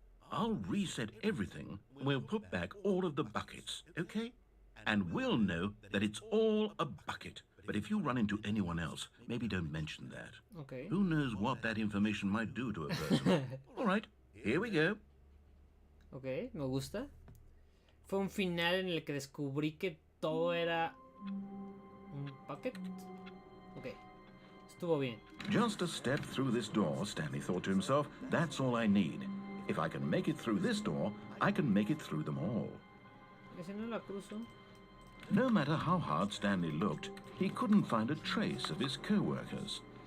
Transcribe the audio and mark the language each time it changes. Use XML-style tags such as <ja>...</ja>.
<en>I'll reset everything and we'll put back all of the buckets, okay? And we'll know that it's all a bucket. But if you run into anyone else, maybe don't mention that. Ok. Who knows what that information might do to a person? All right, here we go.</en> <es>Ok, me gusta. Fue un final en el que descubrí que todo era un bucket. Ok. Estuvo bien.</es> <en>Just a step through this door, Stanley thought to himself. That's all I need. If I can make it through this door, I can make it through them all.</en> <es>Ese no la cruzo.</es> <en>No matter how hard Stanley looked, he couldn't find a trace of his co-workers.</en>